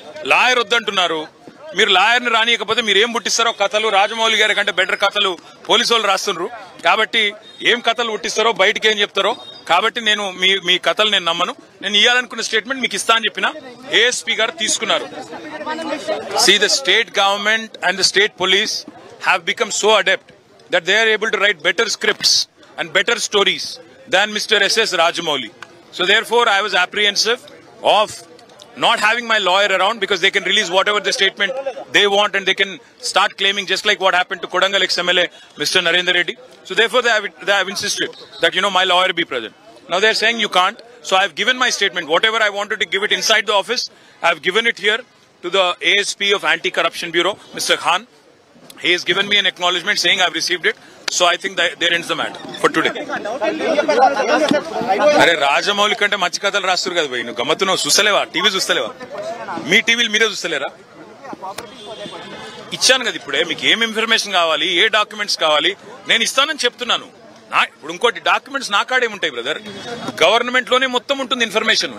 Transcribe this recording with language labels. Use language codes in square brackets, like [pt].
[te] Lawyer వద్దంటున్నారు. మీరు లాయర్ని రానియకపోతే మీరు ఏం పుట్టిస్తారో కథలు, రాజమౌళి గారి కంటే బెటర్ కథలు పోలీసు వాళ్ళు రాస్తున్నారు. కాబట్టి ఏం కథలు పుట్టిస్తారో, బయటకి ఏం చెప్తారో, కాబట్టి నేను మీ కథలు నేను నమ్మను. నేను ఇవ్వాలనుకున్న స్టేట్మెంట్ మీకు ఇస్తా అని చెప్పిన ఏఎస్పీ గారు తీసుకున్నారు. [en] See, the state government and the state police have become so adept that they are able to write better scripts and better stories than Mr. S.S. Rajamouli. So therefore I was apprehensive of not having my lawyer around, because they can release whatever the statement they want and they can start claiming, just like what happened to Kodangal ex-MLA Mr. Narendra Reddy. So therefore they have insisted that my lawyer be present. Now they are saying you can't. So I have given my statement. Whatever I wanted to give it inside the office, I have given it here to the ASP of Anti-Corruption Bureau, Mr. Khan. He has given me an acknowledgement saying I have received it. So I think that there ends the matter for today. [te] అరే రాజమౌళి కంటే మంచి కథలు రాస్తారు కదా భయ్. నువ్వు గమ్మత్తున్నావు, చూస్తలేవా? TV చూస్తలేవా? మీ టీవీలు మీరే చూస్తలేరా? ఇచ్చాను కదా ఇప్పుడే. మీకు ఏం ఇన్ఫర్మేషన్ కావాలి, ఏ డాక్యుమెంట్స్ కావాలి నేను ఇస్తానని చెప్తున్నాను. ఇప్పుడు ఇంకోటి డాక్యుమెంట్స్ నా కాడే ఉంటాయి బ్రదర్. గవర్నమెంట్ లోనే మొత్తం ఉంటుంది ఇన్ఫర్మేషన్.